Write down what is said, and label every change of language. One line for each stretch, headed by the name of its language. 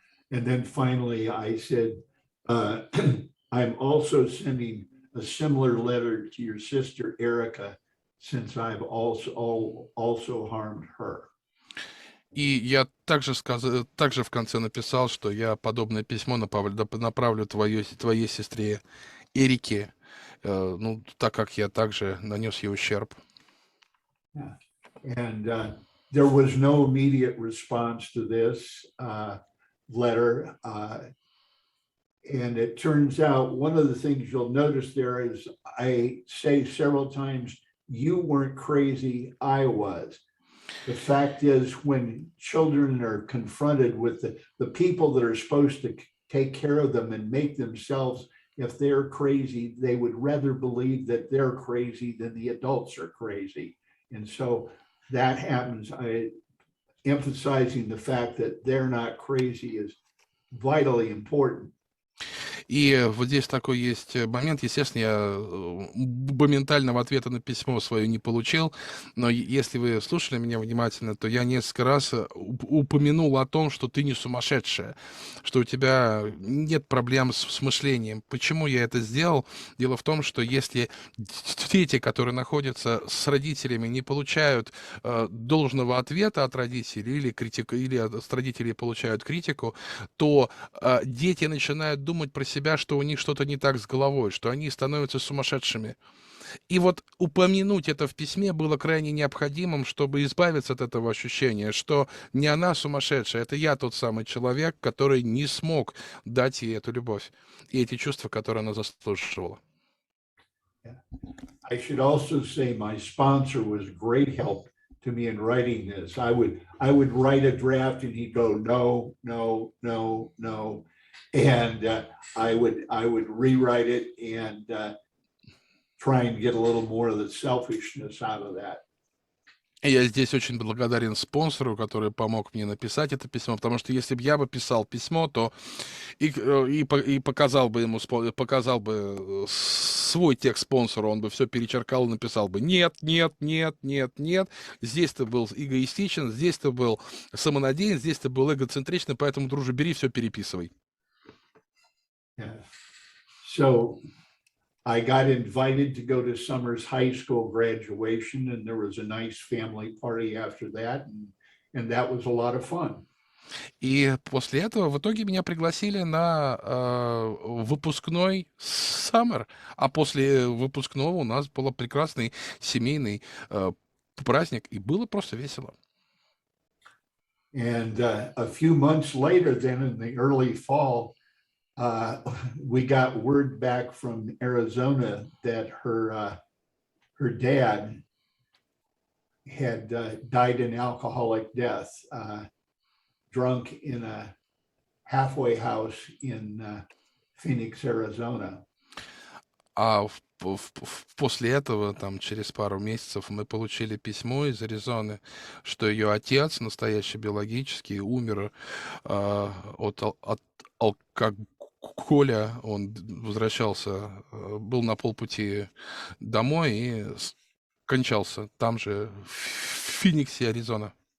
English: And then finally, I said, I'm also sending a similar letter to your sister Erica, since I've also harmed her.
Russian: И я также в конце написал, что я подобное письмо направлю твоей сестре Эрике, ну, так как я также нанес ей ущерб.
English: Yeah. And there was no immediate response to this letter. And it turns out one of the things you'll notice there is I say several times, you weren't crazy, I was. The fact is, when children are confronted with the people that are supposed to take care of them and make themselves, if they're crazy, they would rather believe that they're crazy than the adults are crazy. And so that happens. Emphasizing the fact that they're not crazy is vitally important.
Russian: И вот здесь такой есть момент. Естественно, я моментального ответа на письмо свое не получил, но если вы слушали меня внимательно, то я несколько раз упомянул о том, что ты не сумасшедшая, что у тебя нет проблем с мышлением. Почему я это сделал? Дело в том, что если дети, которые находятся с родителями, не получают должного ответа от родителей или от родителей получают критику, то дети начинают думать про себя, что у них что-то не так с головой, что они становятся сумасшедшими. И вот упомянуть это в письме было крайне необходимым, чтобы избавиться от этого ощущения, что не она сумасшедшая, это я тот самый человек, который не смог дать ей эту любовь и эти чувства, которые она заслуживала.
English: I should also say my sponsor was great help to me in writing this. I would write a draft and he'd go, no, no, no, no. And I would rewrite it and try and get a little more of the selfishness out of that.
Russian: Я здесь очень благодарен спонсору, который помог мне написать это письмо, потому что если бы я бы писал письмо, то и показал бы ему свой текст спонсору, он бы все перечеркал и написал бы нет, нет, нет, нет, нет. Здесь ты был эгоистичен, здесь ты был самонадеян, здесь ты был эгоцентричен, поэтому, друже, бери все, переписывай.
English: Yeah. So I got invited to go to Summer's high school graduation, and there was a nice family party after that, and that was a lot of fun.
Russian: И после этого в итоге меня пригласили на выпускной Summer, а после выпускного у нас был прекрасный семейный праздник, и было просто весело.
English: And a few months later, then in the early fall, we got word back from Arizona that her dad had died an alcoholic death, drunk in a halfway house in Phoenix, Arizona.
Russian: А после этого, там, через пару месяцев, мы получили письмо из Аризоны, что ее отец, настоящий биологический, умер от алкоголя. Он возвращался, был на полпути домой и кончался там же, в Фениксе, Аризона.